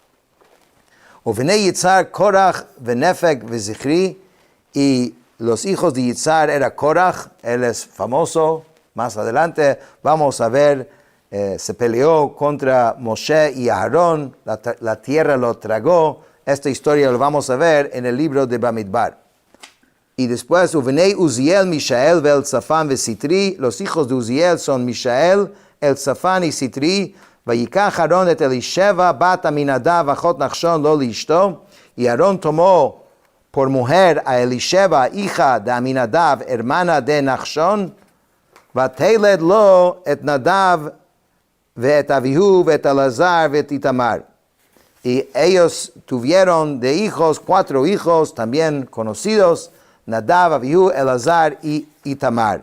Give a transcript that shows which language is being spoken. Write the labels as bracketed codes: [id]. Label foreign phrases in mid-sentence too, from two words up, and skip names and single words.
[he] ובני יצהר קרח ונפג וזכרי, [es] y los hijos de Yitzhar era Korach, él es famoso, más adelante vamos a ver, se peleó contra Moshe y Aarón, la tierra lo tragó. Esta historia lo vamos a ver en el libro de Bamidbar. Y después, [he] ובני עזיאל מישאל ואלצפן וסתרי. [es] Los hijos de Uziel son Mishael, El-Tzafan y Sitri. [he] ויקח אהרן את אלישבע בת עמינדב אחות נחשון, לו לאשה. [es] Y Aarón tomó por mujer a Elisheva, hija de Aminadav, hermana de Nachshon. [he] ותלד לו את נדב ואת אביהוא ואת אלעזר ואת איתמר. [es] Y ellos tuvieron de hijos, 4 hijos, también conocidos, Nadav, Avihu, Elazar y Itamar.